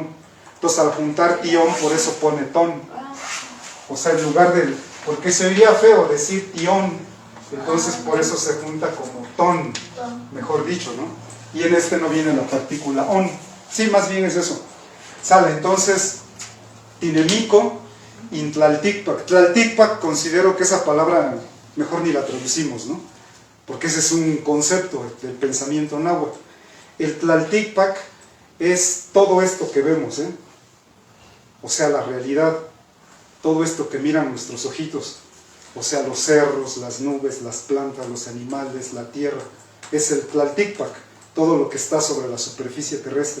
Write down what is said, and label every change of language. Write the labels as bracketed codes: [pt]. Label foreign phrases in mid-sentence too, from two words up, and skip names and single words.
[es] Entonces al juntar ti-on, por eso pone ton. O sea, en lugar del... Porque se oiría feo decir ti-on, entonces por eso se junta como ton, mejor dicho, ¿no? Y en este no viene la partícula on. Sí, más bien es eso. Sale, entonces, [nah] tinemico, intlalticpac. [es] Tlalticpac, considero que esa palabra mejor ni la traducimos, ¿no? Porque ese es un concepto del pensamiento náhuatl. El tlalticpac es todo esto que vemos, ¿eh? O sea, la realidad, todo esto que miran nuestros ojitos, o sea, los cerros, las nubes, las plantas, los animales, la tierra, es el tlalticpac, todo lo que está sobre la superficie terrestre.